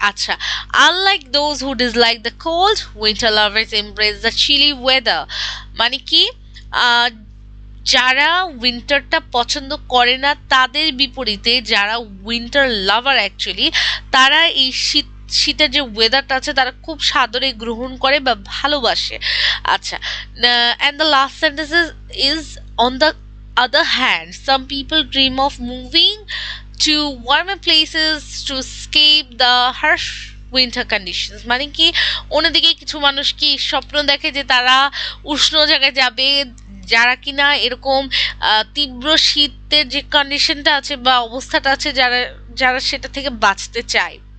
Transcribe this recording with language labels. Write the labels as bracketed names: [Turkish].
[English] আচ্ছা, unlike those who dislike the cold, winter lovers embrace the chilly weather. [Bangla] মানে কি, যারা উইন্টারটা পছন্দ করে না তাদের বিপরীতে যারা উইন্টার লাভার অ্যাকচুয়ালি, তারা এই শীতের যে ওয়েদারটা আছে তারা খুব সাদরে গ্রহণ করে বা ভালোবাসে। [English] আচ্ছা, and the last sentence is on the other hand, some people dream of moving to warmer places to escape the harsh winter conditions. [Bangla] মানে কি, অন্যদিকে কিছু মানুষ কি স্বপ্ন দেখে যে তারা উষ্ণ জায়গায় যাবে, যারা কিনা এরকম তীব্র শীতের যে কন্ডিশনটা আছে বা অবস্থাটা আছে, যারা যারা সেটা থেকে বাঁচতে চায়।